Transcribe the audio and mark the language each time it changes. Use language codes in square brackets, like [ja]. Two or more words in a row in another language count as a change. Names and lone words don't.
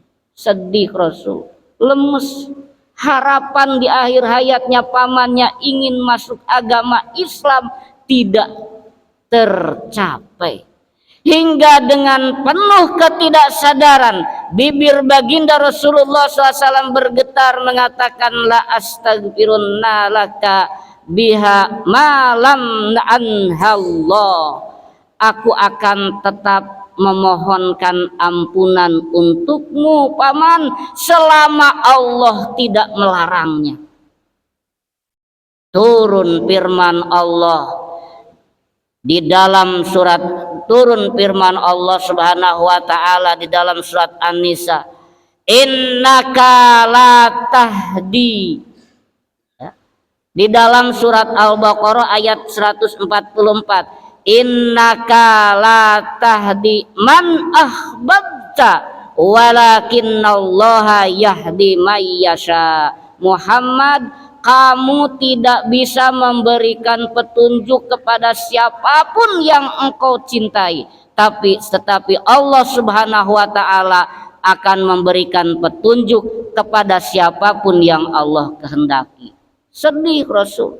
[id] Sedih Rasul, lemes, harapan di akhir hayatnya pamannya ingin masuk agama Islam tidak tercapai. Hingga dengan penuh ketidaksadaran, bibir baginda Rasulullah SAW bergetar mengatakan, [ar] لأستغفرن لك بها ما لم عنه الله. [id] Aku akan tetap memohonkan ampunan untukmu paman selama Allah tidak melarangnya. Turun firman Allah di dalam surat, turun firman Allah [ar] سبحانه وتعالى [id] di dalam surat An-Nisa, [ar] إنك لا تهدي. [id] Di dalam surat Al-Baqarah ayat 144, [ar] إنك لا تهدي من أحببت ولكن الله يهدي من يشاء. [id] Muhammad, kamu tidak bisa memberikan petunjuk kepada siapapun yang engkau cintai, tetapi Allah [ar] سبحانه وتعالى [id] akan memberikan petunjuk kepada siapapun yang Allah kehendaki.